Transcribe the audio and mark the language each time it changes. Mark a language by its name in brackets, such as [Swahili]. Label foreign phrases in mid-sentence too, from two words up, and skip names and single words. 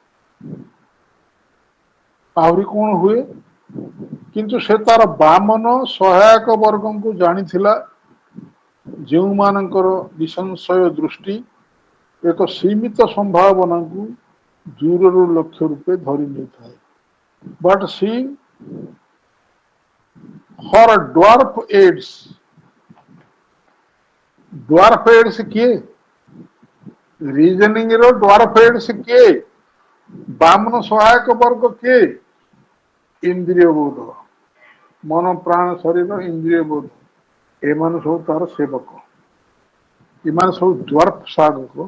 [Odia] ଆହୁରି କଣ ହୁଏ, କିନ୍ତୁ ସେ ତାର ବାମନ ସହାୟକ ବର୍ଗଙ୍କୁ ଜାଣିଥିଲା, ଯେଉଁମାନଙ୍କର ନିସଂଶୟ ଦୃଷ୍ଟି ଏକ ସୀମିତ ସମ୍ଭାବନାକୁ ଦୂରରୁ ଲକ୍ଷ୍ୟ ରୂପେ ଧରି ନେଇଥାଏ। [English] But she, her dwarf aids, dwarf aids କିଏ? ରିଜନିଂ ର dwarf aids କିଏ? [Odia] ବାମନ ସହାୟକ ବର୍ଗ କିଏ? ଇନ୍ଦ୍ରିୟ ବୋଧ, ମନ ପ୍ରାଣ ଶରୀର ଇନ୍ଦ୍ରିୟ ବୋଧ, ଏମାନେ ସବୁ ତାର ସେବକ। ଏମାନେ ସବୁ dwarf ସାଧକ।